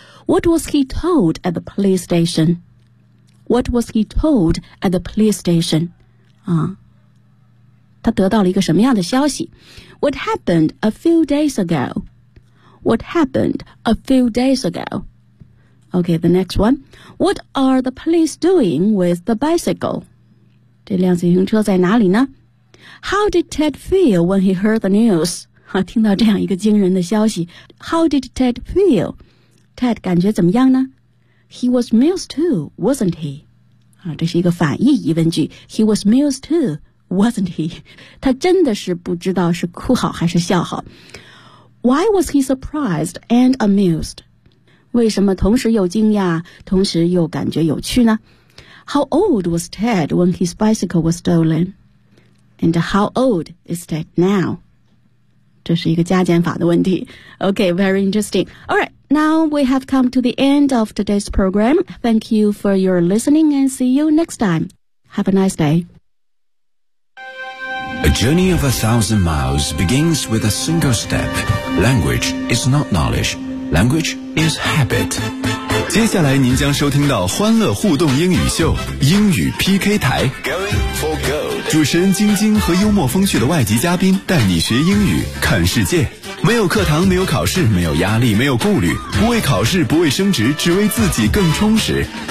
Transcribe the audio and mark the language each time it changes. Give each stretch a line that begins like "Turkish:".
English: What was he told at the police station? What was he told at the police station?
Chinese: 他得到了一个什么样的消息？
English: What happened a few days ago? What happened a few days ago? Okay, the next one. What are the police doing with the bicycle?
Chinese: 这辆自行车在哪里呢？
English: How did Ted feel when he heard the news?
Chinese: 听到这样一个惊人的消息，
English: How did Ted feel? Ted
Chinese: 感觉怎么样呢？
English: He was amused too, wasn't he?
Chinese: 啊，这是一个反义疑问句。
English: He was amused too, wasn't he?
Chinese: 他真的是不知道是哭好还是笑好。
English: Why was he surprised and amused?
Chinese: 为什么同时又惊讶，同时又感觉有趣呢？
English: How old was Ted when his bicycle was stolen? And how old is Ted now?
Chinese: 这是一个加减法的问题。
English: Okay, very interesting. All right, now we have come to the end of today's program. Thank you for your listening and see you next time. Have a nice day. A journey of 1,000 miles begins with a single step. Language is not knowledge. Language is habit.
Chinese: 接下来您将收听到欢乐互动英语秀英语 PK 台
English: Going for gold.
Chinese: 主持人晶晶和幽默风趣的外籍嘉宾带你学英语看世界，没有课堂，没有考试，没有压力，没有顾虑，不为考试，不为升职，只为自己更充实。